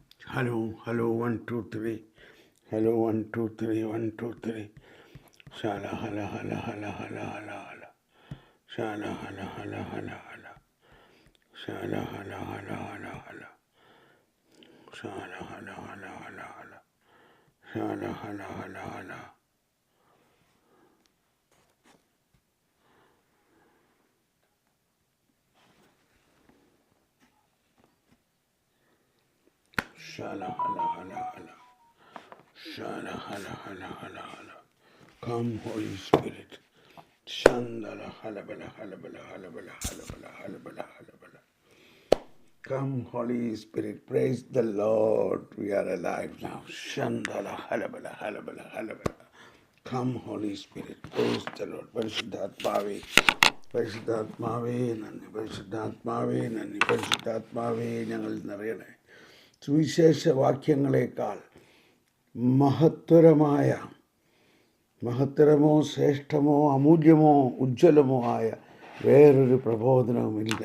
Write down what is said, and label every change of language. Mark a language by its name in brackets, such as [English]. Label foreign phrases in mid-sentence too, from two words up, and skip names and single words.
[English] Hello, 1, 2, 3. Hello, 1, 2, 3, 1, 2, 3. Shala, hala, hala, hala, hala, hala, hala. Shala, hala, hala, hala, hala. Shala, hala, hala, hala, hala. Shala, hala, hala, hala, hala. Shala, hala, hala, hala. Shala, hala, hala, hala. Shala, hala, hala, hala, hala. Come, Holy Spirit. Shandala, halabala, halabala, halabala, halabala, halabala, halabala. Come, Holy Spirit, praise the Lord. We are alive now. Shandala, halabala, halabala, halabala. Come, Holy Spirit, praise the Lord. [Malayalam] പരിശുദ്ധാത്മാവേ പരിശുദ്ധാത്മാവേ നന്ദി പരിശുദ്ധാത്മാവേ നന്ദി പരിശുദ്ധാത്മാവേ ഞങ്ങൾ നിറയണേ. സുവിശേഷ വാക്യങ്ങളെക്കാൾ മഹത്തരമോ ശ്രേഷ്ഠമോ അമൂല്യമോ ഉജ്ജ്വലമോ ആയ വേറൊരു പ്രബോധനവുമില്ല.